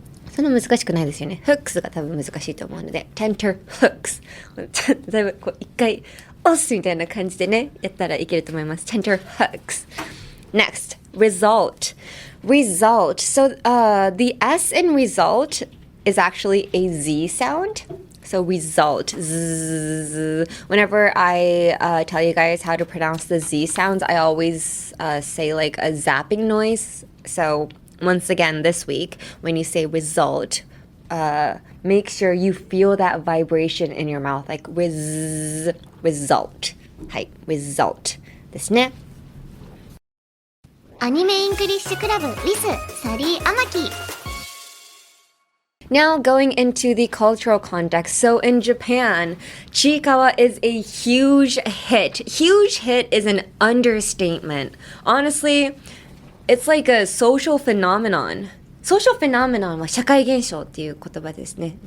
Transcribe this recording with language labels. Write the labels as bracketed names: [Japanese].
[Japanese] そんな難しくないですよね。hooks が多分難しいと思うので、tenterhooks。だいぶこう一回押すみたいな感じでね、やったらいけると思います。 [English] tenterhooks。 Next, result. So, the S in result is actually a Z sound. So result. Z. Whenever I tell you guys how to pronounce the Z sounds, I always say like a zapping noise. So once again, this week, when you say result, make sure you feel that vibration in your mouth, like result. [Japanese] はい、result ですね。アニメイングリッシュクラブ with サリー・アマキ。 [English] Now going into the cultural context. So in Japan, Chiikawa is a huge hit. Huge hit is an understatement. Honestly, it's like a social phenomenon. Social phenomenon [Japanese] は社会現象っていう言葉ですね。